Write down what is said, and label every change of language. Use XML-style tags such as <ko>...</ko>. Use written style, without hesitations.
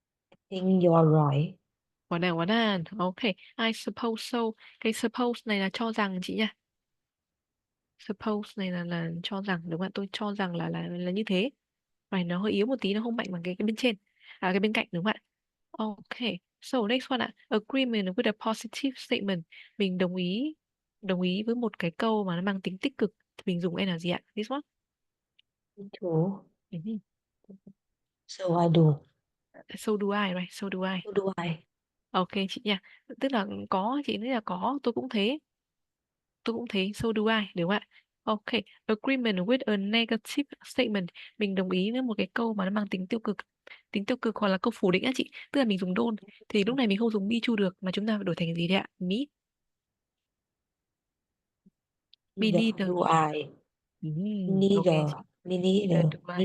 <en>I think you are right.</en> <vi>Quả đàn.</vi> <en>Ok. I suppose so.</en> <vi>Cái suppose này là cho rằng chị nha. Suppose này là cho rằng, đúng không ạ? Tôi cho rằng là như thế. Và nó hơi yếu một tí, nó không mạnh bằng cái bên trên. Cái bên cạnh, đúng không ạ?</vi> <en>Ok. So next one ạ. Agreement with a positive statement.</en> <vi>Mình đồng ý với một cái câu mà nó mang tính tích cực. Thì mình dùng là gì ạ?</vi> <en>This one. Me too. Mhm. So I do. So do I, right? So do I. So do I.</en> <vi>Ok chị nha. Tức là có, chị nghĩ là có, tôi cũng thế. Tôi cũng thế,</vi> <en>so do I,</en> <vi>đúng không ạ?</vi> <en>Ok, agreement with a negative statement.</en> <vi>Mình đồng ý với một cái câu mà nó mang tính tiêu cực. Tính tiêu cực hoặc là câu phủ định á chị. Tức là mình dùng don't. Thì lúc này mình không dùng</vi> <en>me too</en> <vi>được, mà chúng ta phải đổi thành gì đấy ạ?</vi> <en>Me, me Neither neither. do I. Ok Neither.</en> <vi>chị.</vi> <en>Me Neither neither. do I.</en>